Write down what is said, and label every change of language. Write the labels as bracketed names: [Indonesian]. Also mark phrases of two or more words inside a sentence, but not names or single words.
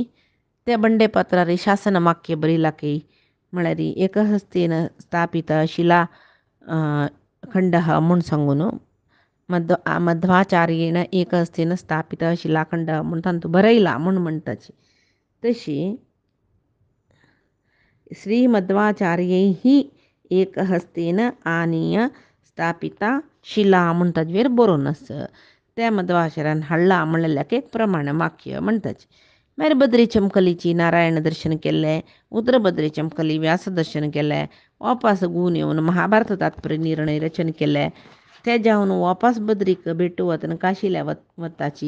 [Konkani] त्या बंडेपात्रार शासन वाक्य बरयलां की म्हळ्यार [Sanskrit] एकहस्तेन स्थापित शिला खंड [Konkani] म्हूण सांगून मध्वाचार्येन [Sanskrit] एकहस्तेन स्थापित शिलाखंड [Konkani] म्हूण तांतूं बरयला म्हूण म्हणटाची. तशी [Sanskrit] श्री मध्वाचार्यैः एकहस्तेन आनीय स्थापिता शिला [Konkani] म्हूण ताजेर बरोवन आसा. त्या मध्वाचार्यान हाडला म्हणल्याक एक प्रमाण वाक्य म्हणटाची. मागीर बद्री चमकलीची नारायण दर्शन केलें, उतर बद्री चमकली व्यास दर्शन केलें, वापस घुवन येवन महाभारत तात्पर्य निर्णय रचन केलें. तेज्यावन वापस बद्रीक भेट वतना काशीला वताची.